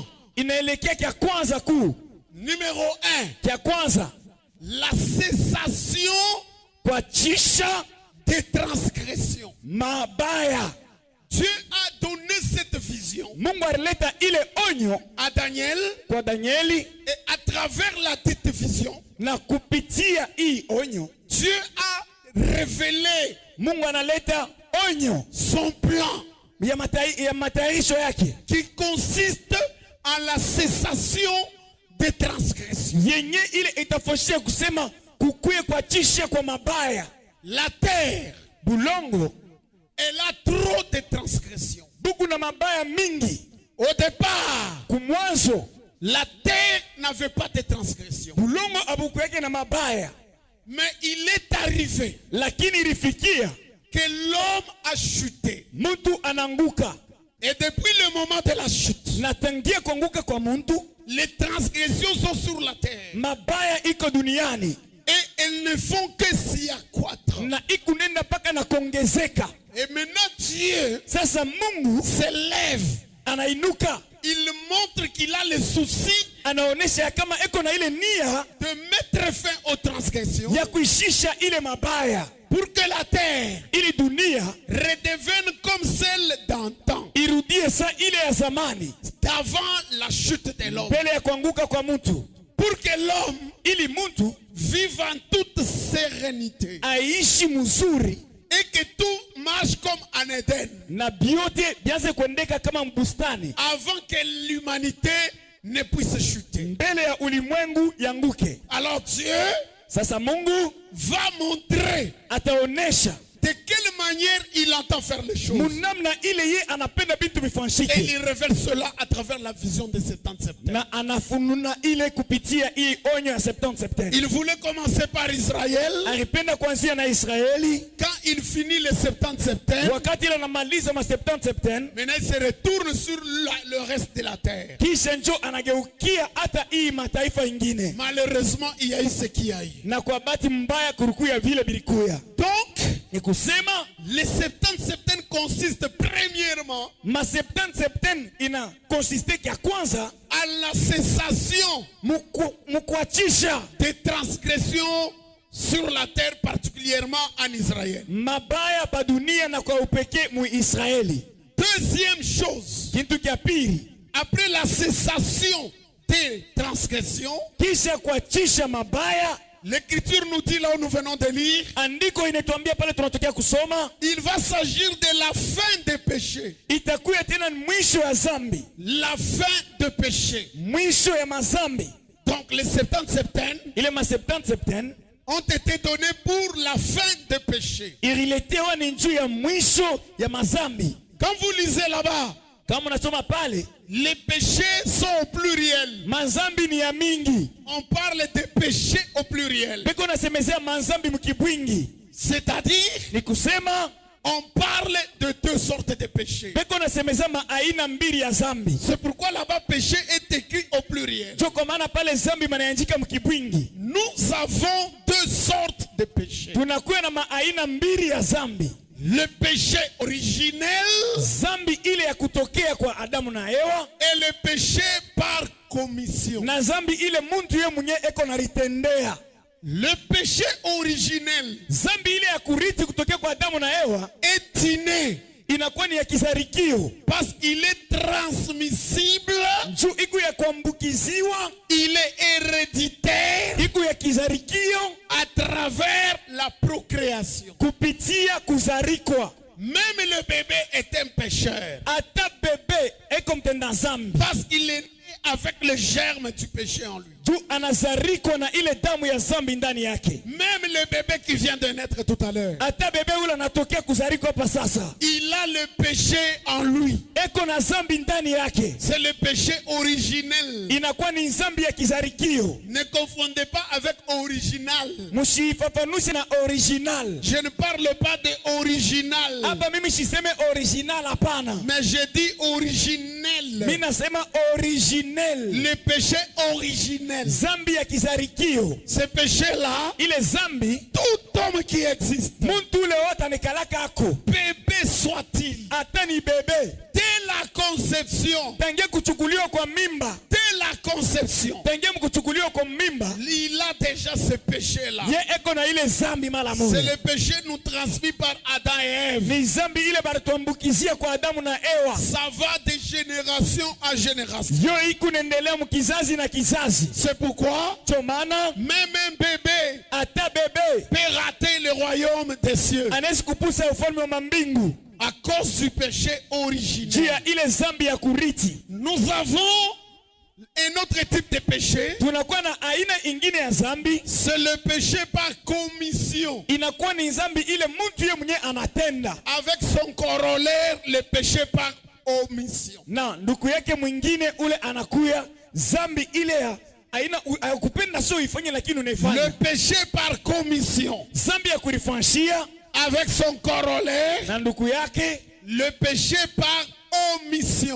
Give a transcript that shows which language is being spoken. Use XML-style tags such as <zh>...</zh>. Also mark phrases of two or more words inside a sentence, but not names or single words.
<sw>inaelekea kia kwanza kuu.</sw> <fr>numéro 1,</fr> <sw>Kia kwanza,</sw> <fr>la cessation</fr> <sw>kuachisha</sw> <fr>des transgressions.</fr> <sw>mabaya.</sw> <fr>Dieu a donné cette vision</fr> <sw>Mungu alileta ile onyo</sw> <fr>à Daniel</fr> <sw>kwa Danieli,</sw> <fr>et à travers la dite vision,</fr> <sw>na kupitia hii onyo</sw> <fr>Dieu a révélé</fr> <sw>Mungu analeta onyo</sw> <fr>son plan</fr> <sw>ya matayarisho yake</sw> <fr>qui consiste en la cessation des transgressions.</fr> <sw>yenye ile itafoshia kusema kukuye kuachisha kwa mabaya.</sw> <fr>La terre,</fr> <sw>Bulongo</sw> <fr>elle a trop de transgressions.</fr> <sw>buku na mabaya mingi.</sw> <fr>Au départ,</fr> <sw>Kumwanzo</sw> <fr>la terre n'avait pas de transgressions.</fr> <sw>bulongo abuku yake na mabaya,</sw> <fr>Mais il est arrivé</fr> <sw>lakini ilifikia</sw> <fr>que l'homme a chuté.</fr> <sw>mtu ananguka,</sw> <fr>Et depuis le moment de la chute,</fr> <sw>na tangia kuanguka kwa mtu</sw> <fr>les transgressions sont sur la terre.</fr> <sw>mabaya iko duniani</sw> <fr>Et elles ne font que s'y accroître.</fr> <sw>na ikunenda paka na kuongezeka.</sw> <fr>Et maintenant Dieu</fr> <sw>Sasa Mungu</sw> <fr>s'élève.</fr> <sw>anainuka,</sw> <fr>Il montre qu'il a le souci</fr> <sw>anaonesha ya kama eko na ile nia</sw> <fr>de mettre fin aux transgressions</fr> <sw>ya kuishisha ile mabaya,</sw> <fr>pour que la terre</fr> <sw>ili dunia</sw> <fr>redevienne comme celle d'antan,</fr> <sw>irudie sa ile ya zamani</sw> <fr>d'avant la chute de l'homme.</fr> <sw>mbele ya kuanguka kwa mtu,</sw> <fr>Pour que l'homme</fr> <sw>ili mtu</sw> <fr>vive en toute sérénité</fr> <sw>aishi mzuri</sw> <fr>et que tout marche comme en Éden</fr> <sw>na biote bianze kuendeka kama mbustani</sw> <fr>avant que l'humanité ne puisse chuter.</fr> <sw>mbele ya ulimwengu yanguke.</sw> <fr>Alors Dieu</fr> <sw>Sasa Mungu</sw> <fr>va montrer</fr> <sw>ataonesha</sw> <fr>de quelle manière il entend faire les choses.</fr> <sw>munamna ile ye anapenda bintu</sw> <fr>Et</fr> <sw>bifanshike,</sw> <fr>il révèle cela à travers la vision de 70 septembre.</fr> <sw>na anafununa ile kupitia hii onyo ya 70 septene.</sw> <fr>Il voulait commencer par Israël.</fr> <sw>Alipenda kuanzia na Israeli,</sw> <fr>Quand il finit les 70 septembre,</fr> <sw>wakati ile anamaliza ma 70 septene,</sw> <fr>maintenant il se retourne sur le reste de la terre.</fr> <sw>kisha njo anageukia hata hii mataifa ingine,</sw> <fr>Malheureusement, il y a eu ce qu'il y a eu.</fr> <sw>na kwa bahati mbaya kurukuya vile bilikuya.</sw> <fr>Donc,</fr> <sw>Ni kusema</sw> <fr>les 70 septembre consistent premièrement</fr> <sw>ma 70 septene ina konsiste kia kwanza</sw> <fr>à la cessation</fr> <sw>mukuachisha</sw> <fr>des transgressions sur la terre, particulièrement en Israël.</fr> <sw>mabaya pa dunia na kwa upekee mu Israeli.</sw> <fr>Deuxième chose,</fr> <sw>Kintu kia pili,</sw> <fr>après la cessation des transgressions,</fr> <sw>kisha kuachisha mabaya,</sw> <fr>l'Écriture nous dit là où nous venons de lire,</fr> <sw>andiko inatuambia pale tunatokea kusoma,</sw> <fr>il va s'agir de la fin des péchés.</fr> <sw>itakuya tena mwisho ya zambi,</sw> <fr>La fin de péché.</fr> <sw>mwisho ya mazambi.</sw> <fr>Donc les 70 septembre</fr> <sw>Ile ma 70 septene</sw> <fr>ont été donnés pour la fin des péchés.</fr> <sw>ililetewa ni juu ya mwisho ya mazambi.</sw> <fr>Quand vous lisez là-bas,</fr> <sw>Kama unasoma pale,</sw> <fr>les péchés sont au pluriel.</fr> <sw>mazambi ni ya mingi.</sw> <fr>On parle des péchés au pluriel.</fr> <sw>Beko nasemezea mazambi mkibwingi.</sw> <fr>C'est-à-dire,</fr> <sw>Ni kusema</sw> <fr>on parle de deux sortes de péchés.</fr> <sw>beko nasemezea maaina mbili ya zambi.</sw> <fr>C'est pourquoi là-bas, péché est écrit au pluriel.</fr> <sw>Joko maana pale zambi manaandika mkibwingi.</sw> <fr>Nous avons deux sortes de péchés.</fr> <sw>Tunakuwa na maaina mbili ya zambi.</sw> <fr>Le péché originel</fr> <sw>Zambi ile ya kutokea kwa Adamu na Eva,</sw> <fr>et le péché par commission.</fr> <sw>na zambi ile muntu ye mwenye eko nalitendea.</sw> <fr>Le péché originel</fr> <sw>Zambi ile ya kurithi kutokea kwa Adamu na Eva</sw> <fr>est inné</fr> <sw>inakuwa ni ya kizarikio.</sw> <fr>parce qu'il est transmissible,</fr> <sw>Juu iku ya kuambukiziwa,</sw> <fr>il est héréditaire</fr> <sw>iku ya kizarikio</sw> <fr>à travers la procréation.</fr> <sw>kupitia kuzarikwa.</sw> <fr>Même le bébé est un pécheur</fr> <sw>Ata bebe eko mtenda zambi.</sw> <fr>parce qu'il est né avec le germe du péché en lui.</fr> <sw>Juu anazarikwa na ile damu ya zambi ndani yake.</sw> <fr>Même le bébé qui vient de naître tout à l'heure,</fr> <sw>Ata bebe ule anatokea kuzarikwa hapa sasa,</sw> <fr>il a le péché en lui.</fr> <sw>eko na zambi ndani yake.</sw> <fr>C'est le péché originel.</fr> <sw>Inakuwa ni zambi ya kizarikio.</sw> <fr>Ne confondez pas avec original.</fr> <sw>Mushifafanushe na original.</sw> <fr>Je ne parle pas de original,</fr> <sw>Hapa mimi siseme original, hapana.</sw> <fr>mais je dis originel.</fr> <sw>Mimi nasema original.</sw> <fr>Le péché originel.</fr> <sw>Zambi ya kizarikio.</sw> <fr>Ce péché-là,</fr> <sw>Ile zambi</sw> <fr>tout homme qui existe,</fr> <sw>muntu ule wote anikalaka ako.</sw> <fr>bébé soit-il,</fr> <sw>Hata ni bebe.</sw> <fr>dès la conception,</fr> <sw>Tangia kuchukuliwa kwa mimba.</sw> <fr>dès la conception,</fr> <sw>Tangia kuchukuliwa kwa mimba.</sw> <fr>il a déjà ce péché-là.</fr> <sw>Ye eko na ile zambi mala</sw> <fr>C'est</fr> <sw>moja.</sw> <fr>le péché nous transmis par Adam et Ève.</fr> <sw>Ni zambi ile barituambukizia kwa Adamu na Ewa.</sw> <fr>Ça va de génération à génération.</fr> <sw>Yo iku nendelea mkizazi na kizazi.</sw> <fr>C'est pourquoi</fr> <sw>Cho maana</sw> <fr>même un bébé</fr> <sw>ata bebe</sw> <fr>peut rater le royaume des cieux</fr> <sw>anaweza kupusa ufalme wa mambingu</sw> <fr>à cause du péché</fr> <sw>juu</sw> <fr>originel.</fr> <sw>ya ile zambi ya kurithi.</sw> <fr>Nous avons un autre type de péché.</fr> <sw>Tunakuwa na aina ingine ya zambi,</sw> <fr>C'est le péché par commission,</fr> <sw>inakuwa ni zambi ile mtu ye mwenye anatenda</sw> <fr>avec son corollaire, le péché par omission.</fr> <sw>na ndugu yake mwingine ule anakuya zambi ile ya aina kupenda sio ifanye lakini</sw> <fr>Le</fr> <sw>unaifanya.</sw> <fr>péché par commission,</fr> <sw>Zambi ya kurifanshia</sw> <fr>avec son corollaire,</fr> <sw>na ndugu yake,</sw> <fr>le péché par omission.</fr>